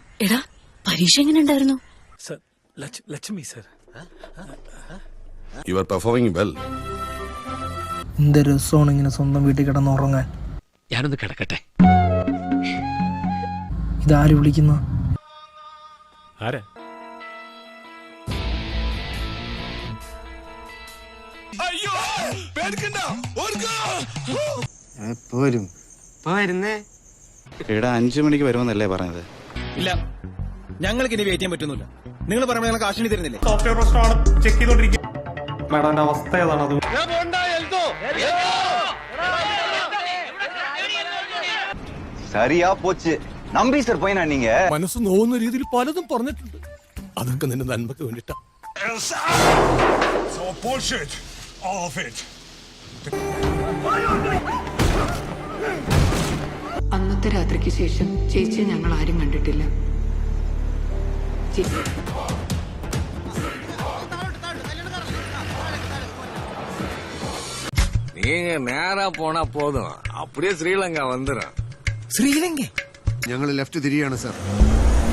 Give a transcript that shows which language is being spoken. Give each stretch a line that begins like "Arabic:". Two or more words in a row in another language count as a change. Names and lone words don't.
Malayalam: എടാ പരീക്ഷ എങ്ങനെ ഉണ്ടായിരുന്നു? സർ ലക്ഷ്മി സർ.
English: You are performing well.
Malayalam: എന്ത് രസമാണ് ഇങ്ങനെ സ്വന്തം വീട്ടിൽ കിടന്ന് ഉറങ്ങാൻ. ഞാനൊന്ന് കിടക്കട്ടെ. ഇതാര് വിളിക്കുന്ന? ആരാ? പോരും ഇവിടെ 5 മണിക്ക് വരുമെന്നല്ലേ പറഞ്ഞത്? ഇല്ല, ഞങ്ങൾക്ക് ഇനി വെയിറ്റ് ചെയ്യാൻ പറ്റുന്നില്ല. നിങ്ങൾ പറയുമ്പോൾ ഞങ്ങൾ കാശിനി തരുന്നില്ലേ? സോഫ്റ്റ്വെയർ പ്രശ്നമാണ്, ചെക്ക് ചെയ്തോണ്ടിരിക്കും. മാഡത്തിന്റെ അവസ്ഥ ഏതാണത്?
Tamil: சரியா போச்சு. நம்பி சார் பையனா நீங்க?
Malayalam: മനസ്സ് നോവുന്ന രീതിയിൽ പലതും പറഞ്ഞിട്ടുണ്ട്. അതൊക്കെ നിന്റെ നന്മക്ക് വേണ്ടിട്ടാ.
English: So bullshit, all of it.
Malayalam: അന്നത്തെ രാത്രിക്ക് ശേഷം ചേച്ചിയെ ഞങ്ങൾ ആരും കണ്ടിട്ടില്ല.
Tamil: நீங்க நேரா போனா போதும், அப்படியே ஸ்ரீலங்கா வந்துடும்.
Malayalam: ഞങ്ങൾ ലെഫ്റ്റ് തിരിയാണ് സർ.